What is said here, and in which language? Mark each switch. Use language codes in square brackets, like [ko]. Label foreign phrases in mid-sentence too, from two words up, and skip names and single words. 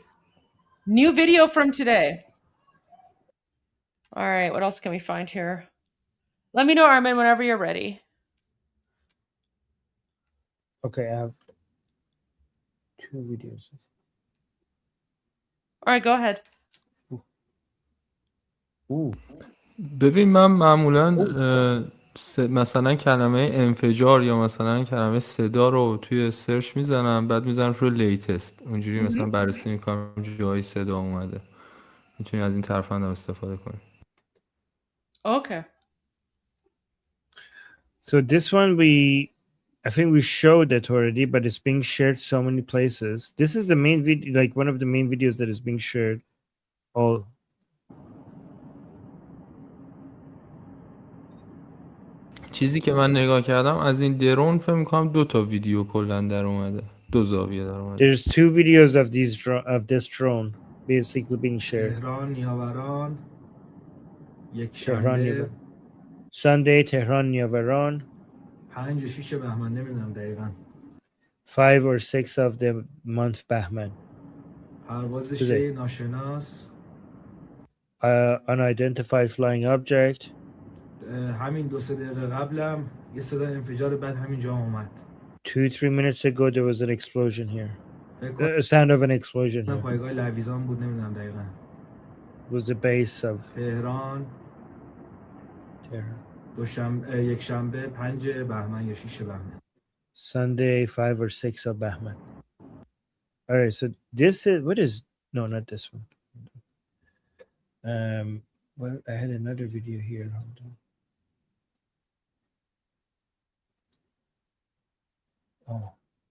[en] New video from today. All right, what else can we find here? Let me know, Armin, whenever you're ready. Okay, I have 2 videos. All right, go ahead. [fa] ببین من معمولا مثلا کلمه انفجار یا مثلا کلمه صدا رو توی سرچ میزنم، بعد میزنم روی لیتست، اونجوری مثلا بررسی میکنم جایی صدا اومده. میتونی از این طرف هم استفاده کنی. [en] Okay. So this one I think we showed it already, but it's being shared so many places. This is the main video, like one of the main videos that is being shared. All [fa] چیزی که من نگاه کردم از این درون فکر می‌کنم 2 تا ویدیو کلا در اومده، 2 زاویه در اومده. [en] There's 2 videos of this drone basically being shared. [fa] تهران نیاوران یک Tehran, شنبه [en] Sunday, Tehran, Niavaran. [fa] 5 و 6 بهمن نمیدونم دقیقاً. [en] 5 or 6 of the month Bahman. [fa] پرواز شی ناشناس. [en] Unidentified flying object. [fa] همین 2-3 دقیقه قبلم یه صدا انفجار بعد همینجا اومد. [en] 2-3 minutes ago there was an explosion here. sound of an explosion here. [fa] پایگاه لویزان بود نمیدونم دقیقاً. [en] Was the base of [fa] تهران یک شنبه 5 بهمن یا 6 بهمن. [en] Sunday 5 or 6 of Bahman. All right, so this is what is no, not this one. Well, I had another video here. Hold on. Oh.